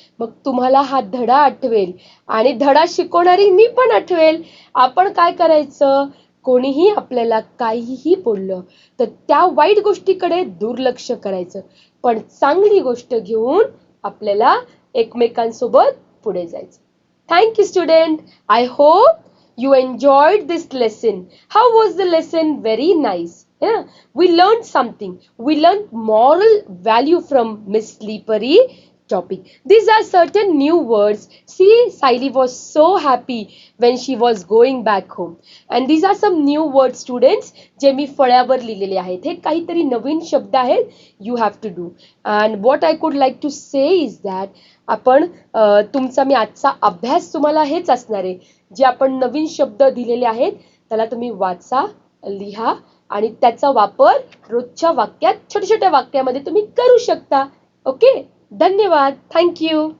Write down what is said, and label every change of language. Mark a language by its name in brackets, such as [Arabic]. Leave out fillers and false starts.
[Marathi] मग तुम्हाला हा धडा आठवेल आणि धडा शिकवणारी मी पण आठवेल. आपण काय करायचं? कोणीही आपल्याला काहीही बोललं तर त्या वाईट गोष्टीकडे दुर्लक्ष करायचं, पण चांगली गोष्ट घेऊन आपल्याला एकमेकांसोबत पुढे जायचं. [English] Thank you, student. I hope you enjoyed this lesson. How was the lesson? Very nice. Yeah, we learned something. We learned moral value from Miss Slippery. topic. These are certain new words. See, Saili was so happy when she was going back home. And these are some new words, students, [Marathi] जे मी फळ्यावर लिहिलेले आहेत. हे काहीतरी नवीन शब्द आहेत. [English] You have to do. And what I could like to say is that [Marathi] आपण तुमचा मी आजचा अभ्यास तुम्हाला हेच असणार आहे. जे आपण नवीन शब्द दिलेले आहेत त्याला तुम्ही वाचा, लिहा आणि त्याचा वापर रोजच्या वाक्यात छोट्या छोट्या वाक्यामध्ये तुम्ही करू शकता. ओके, धन्यवाद. [English] Thank you.